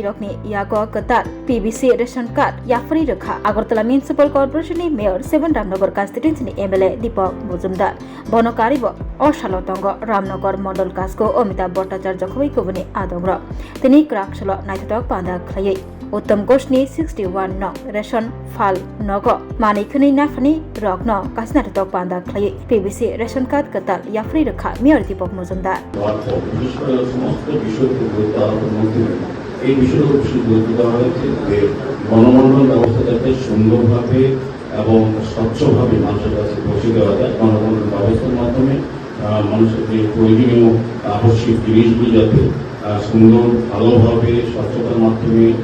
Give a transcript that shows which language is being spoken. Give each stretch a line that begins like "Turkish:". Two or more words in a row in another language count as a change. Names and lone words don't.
Kok Borok: rokni yago katar PBC
English: ration card
Kok Borok: yafri rakha Agartala Municipal Corporation ni Mayor 7 Ramnagar constituency ni MLA Deepak Mujumdar Bonokaribo Oshalotongo Ramnagar Mondol Kasko Amitabh Bhattacharya khoi kobani adongra tini krakshalo naitotok panda khlai Uttam Gushni 61 nong ration phal nogo Mani khunai na phanai rokno kasnatok panda khlai PBC
English: ration card
Kok Borok: katar yafri rakha Mayor Deepak Mujumdar
Bangla: এই বিষয়গুলো বেশি গুরুত্ব দেওয়া হয়েছে যে গণবন্টন ব্যবস্থা যাতে সুন্দরভাবে এবং স্বচ্ছভাবে মানুষের কাছে পৌঁছে দেওয়া যায় গণবন্টন ব্যবস্থার মাধ্যমে মানুষের যে প্রয়োজনীয় আবশ্যিক জিনিসগুলি যাতে সুন্দর ভালোভাবে স্বচ্ছতার মাধ্যমে